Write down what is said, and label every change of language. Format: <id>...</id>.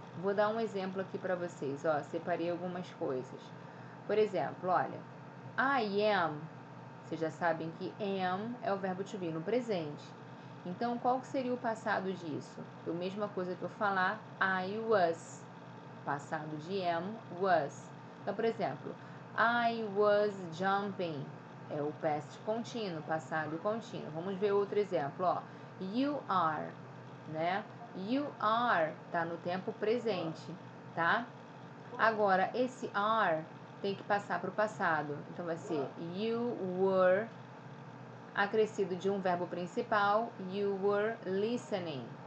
<pt>Vou dar um exemplo aqui para vocês, ó, separei algumas coisas. Por exemplo, olha, I am, vocês já sabem que am é o verbo to be no presente. Então, qual que seria o passado disso? A mesma coisa que eu falar I was. Passado de am, was. Então, por exemplo,</pt> <en>I was jumping.</en> <pt>É o past contínuo, passado contínuo. Vamos ver outro exemplo, ó. You are, né? You are tá no tempo presente, tá? Agora, esse are tem que passar para o passado. Então, vai ser you were, acrescido de um verbo principal,</pt> <en>you were listening.</en>